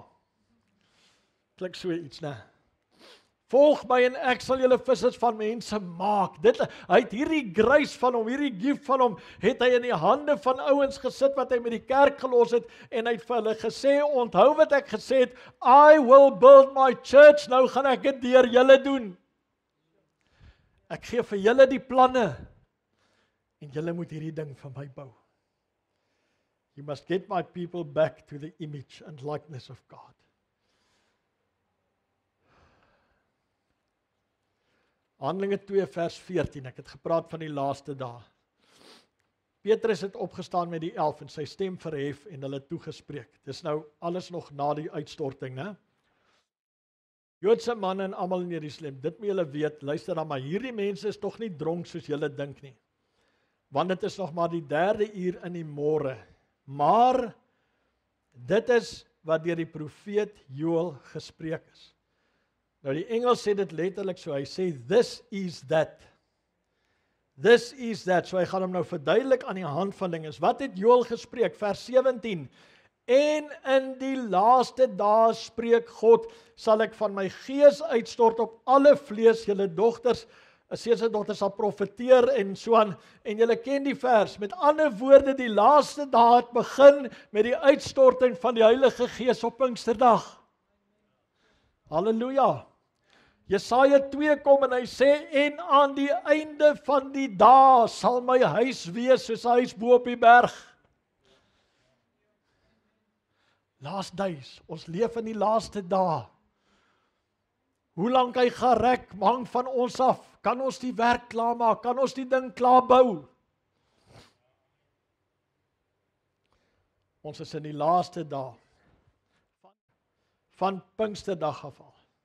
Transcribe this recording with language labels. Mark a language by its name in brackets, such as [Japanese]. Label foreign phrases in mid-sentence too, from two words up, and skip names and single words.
[Afrikaans] Klink so iets, né? Volg my en ek sal julle vissers van mense maak. Hy het hierdie grace van hom, hierdie gift van hom, het hy in die hande van ouens gesit wat hy met die kerk gelos het, en hy het vir hulle gesê, onthou wat ek gesê het, [English] I will build my church, [Afrikaans] nou gaan ek dit deur julle doen. Ek gee vir julle die planne, en julle moet hierdie ding van my bou. [English] You must get my people back to the image and likeness of God. [Afrikaans] Handelinge 2 vers 14, ek het gepraat van die laaste dae. Petrus het opgestaan met die 11 en sy stem verhef en hulle toegespreek. Dis nou alles nog na die uitstorting, né? Joodse manne en almal in Jerusalem, dit moet julle weet, luister dan maar, hierdie mense is tog nie dronk soos julle dink nie. Want dit is nog maar die 3de uur in die môre. Maar dit is wat deur die profeet Joël gespreek is. Nou die Engels sê dit letterlik so, hy sê [English] this is that. This is that. [Afrikaans] So hy gaan hom nou verduidelik aan die hand van dinge. Wat het Joël gespreek? Vers 17. En in die laaste dae spreek God, sal ek van my gees uitstort op alle vlees, julle dogters, seuns en dogters sal profeteer en so aan, en julle ken die vers, met ander woorde, die laaste dae het begin met die uitstorting van die Heilige Gees op Pinksterdag. Halleluja. Jesaja 2 kom en hy sê, en aan die einde van die dae sal my huis wees soos 'n huis bo op die berg. [English] Last days, [Afrikaans] ons leef in die laaste dae. Hoe lank hy gaan rek, hang van ons af. Kan ons die werk klaar maak? Kan ons die ding klaar bou? Ons is in die laaste dae van Pinksterdag af al.